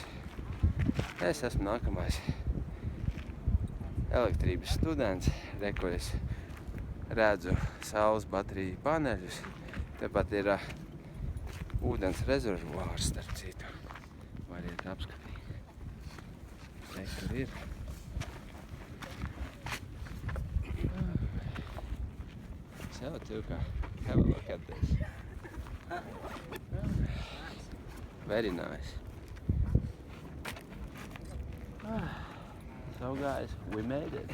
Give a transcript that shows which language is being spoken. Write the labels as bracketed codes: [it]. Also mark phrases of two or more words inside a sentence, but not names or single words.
[lv] Es esmu nākamais elektrības students. Re, kur es redzu saules bateriju paneļus. Tepat ir ūdens rezervuārs, starp citu. Variet apskatīt. Te, kur ir. [en] So, Tuka, have a look at this. Very nice. So guys, we made it.